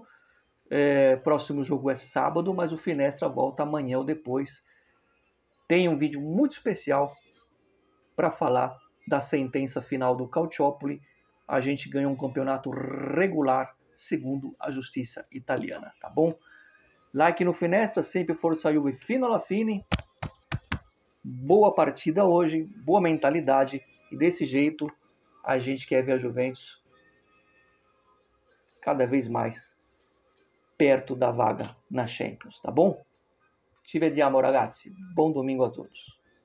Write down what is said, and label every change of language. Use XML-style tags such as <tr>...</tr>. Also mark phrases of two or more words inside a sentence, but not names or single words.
<pt>Próximo jogo é sábado, mas o Finestra volta amanhã ou depois. Tem um vídeo muito especial para falar da sentença final do Calciopoli. A gente ganhou um campeonato regular, segundo a justiça italiana, tá bom? Like no Finestra, sempre força Juve</pt> <it>fino alla fine.</it> <pt>Boa partida hoje, boa mentalidade, e desse jeito a gente quer ver a Juventus cada vez mais perto da vaga na Champions, tá bom?</pt> <it>Ci vediamo ragazzi, buon</it> <pt>domingo a todos.</pt>